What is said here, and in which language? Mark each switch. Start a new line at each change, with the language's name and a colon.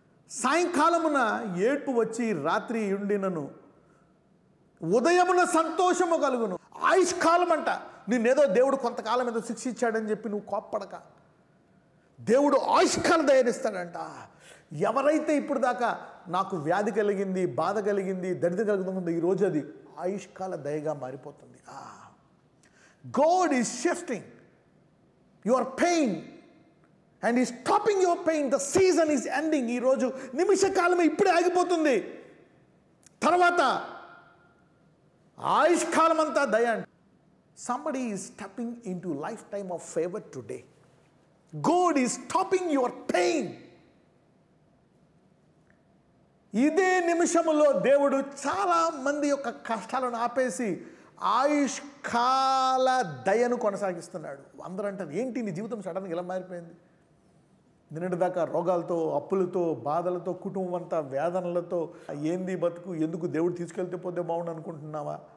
Telugu: సాయంకాలమున ఏడ్పు వచ్చి రాత్రి ఉండినను, ఉదయమున సంతోషము కలుగును. ఆయుష్కాలం అంట. నిన్నేదో దేవుడు కొంతకాలం ఏదో శిక్షించాడని చెప్పి నువ్వు కోప్పడక, దేవుడు ఆయుష్కాల దయనిస్తాడంట. ఎవరైతే ఇప్పుడు దాకా నాకు వ్యాధి కలిగింది, బాధ కలిగింది, దరిద్రం కలుగుతుందో ఈరోజు అది ఆయుష్కాల దయగా మారిపోతుంది.
English: God is shifting your pain and is stopping your pain. The season is ending.
Telugu: ఈ రోజు నిమిష కాలమే ఇప్పుడే ఆగిపోతుంది, తర్వాత ఆయుష్కాలం అంతా దయ.
English: Somebody is stepping into lifetime of favor today. God is stopping your pain.
Telugu: ఇదే నిమిషములో దేవుడు చాలా మంది యొక్క కష్టాలను ఆపేసి ఆయుష్కాల దయను కొనసాగిస్తున్నాడు. అందరూ అంటారు, ఏంటి నీ జీవితం సడన్గా ఇలా మారిపోయింది? నిన్నటిదాకా రోగాలతో, అప్పులతో, బాధలతో, కుటుంబం అంతా వేదనలతో, ఏంది బతుకు, ఎందుకు దేవుడు తీసుకెళ్తే పోతే బాగుండు అనుకుంటున్నావా?